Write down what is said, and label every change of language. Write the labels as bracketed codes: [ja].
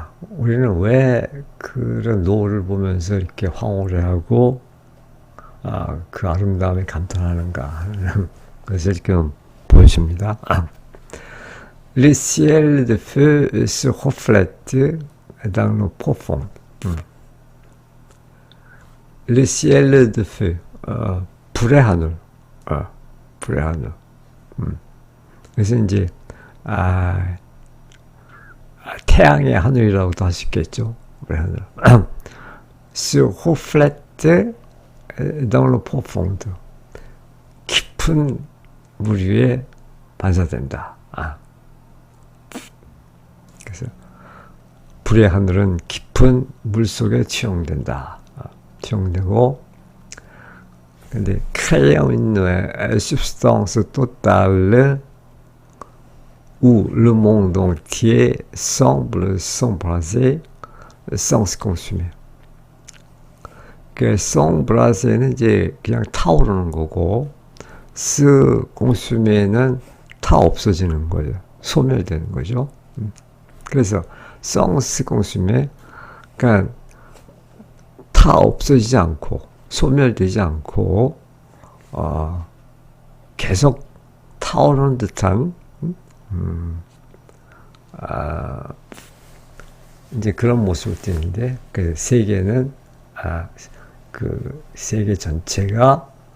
[ko] 우리는 왜 그런 노을을 보면서 이렇게 황홀해 하고 그 아름다움에 감탄하는가 하는 것을 지금 보여줍니다. [fr] Le ciel de feu se reflète dans l'eau profonde. Le ciel de feu, [ko] 불의 하늘, 불의 하늘. 그래서 이제 태양의 하늘이라고도 할 수 있겠죠. 불의 하늘. [fr] Se reflète dans l'eau profonde. [ko] 깊은 물 위에 반사된다. 그래서 불의 하늘은 깊은 물 속에 투영된다. 투영되고, 근데 [fr] créant une substance totale où le monde entier semble s'embraser sans se consumer. [ko] 그 송브라세는 이제 그냥 타오르는 거고, 스 공수메는 타 없어지는 거예요. 소멸되는 거죠. 그래서 송,스 공수메, 그러니까 타 없어지지 않고 소멸되지 않고 계속 타오르는 듯한 이제 그런 모습을 띠는데, 그 세계는 그 세계 전체가